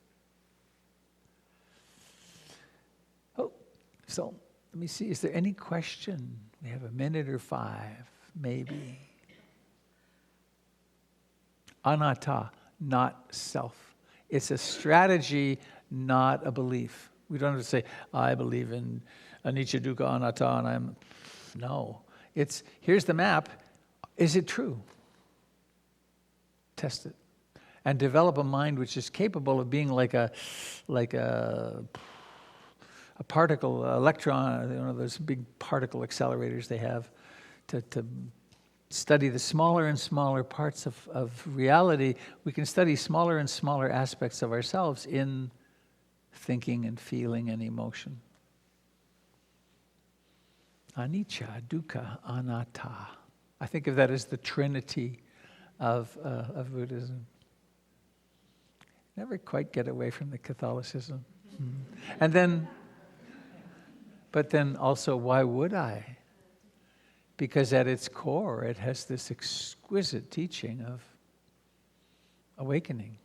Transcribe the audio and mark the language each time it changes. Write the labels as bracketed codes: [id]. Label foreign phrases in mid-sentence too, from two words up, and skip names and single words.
[en] Oh, so let me see. Is there any question? We have a minute or 5, maybe. Anatta, not self. It's a strategy, not a belief. We don't have to say, I believe in [pi] anicca, dukkha, anatta, [en] and I'm... No. It's, here's the map. Is it true? Test it, and develop a mind which is capable of being like a particle, electron, those big particle accelerators they have, to study the smaller and smaller parts of reality. We can study smaller and smaller aspects of ourselves in thinking and feeling and emotion. [pi] Anicca, dukkha, anatta. [en] I think of that as the Trinity of Buddhism. Never quite get away from the Catholicism. And then, but then also, why would I? Because at its core, it has this exquisite teaching of awakening.